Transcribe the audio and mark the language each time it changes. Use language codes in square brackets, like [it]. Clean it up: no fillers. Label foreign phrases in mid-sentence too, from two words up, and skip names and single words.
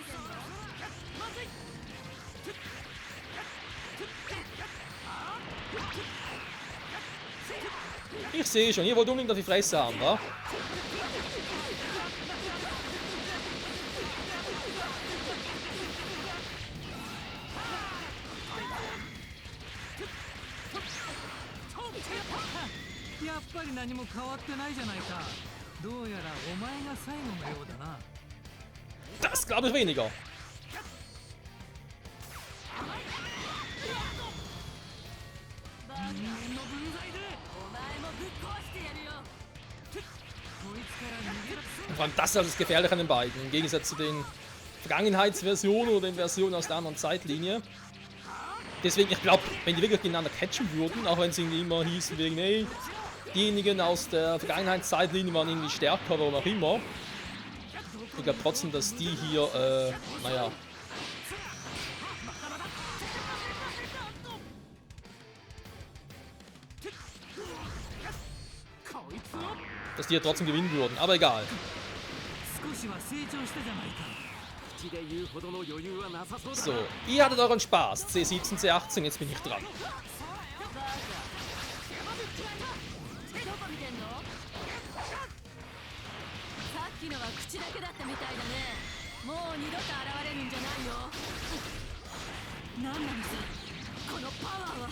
[de] Ich sehe schon, ihr wollt unbedingt auf die Fresse haben, wa? [ja] やっぱり何も変わってないじゃないか。どうやらお前が最後のようだな。 [de] Das glaube ich weniger. [ja] バカ人間の分際でお前もぶっ壊してやるよ。こいつから逃げ出す。 [de] Und vor allem das ist halt das Gefährliche an den beiden. Im Gegensatz zu den Vergangenheitsversionen oder den Versionen aus der anderen Zeitlinie. Deswegen, ich glaube, wenn die wirklich gegeneinander catchen würden, auch wenn sie immer hießen wegen, ey, diejenigen aus der Vergangenheitszeitlinie waren irgendwie stärker, warum auch immer. Ich glaube trotzdem, dass die hier, naja. Dass die hier trotzdem gewinnen würden, aber egal. [ja] 少しは成長したじゃないか。口で言うほどの余裕はなさそうだ [de] So, ihr hattet euren Spaß. C17, C18, jetzt bin ich dran. [ja] どこ見てんの？さっきのは口だけだったみたいだね。もう二度と現れるんじゃないよ。なんなのさ、このパワーは。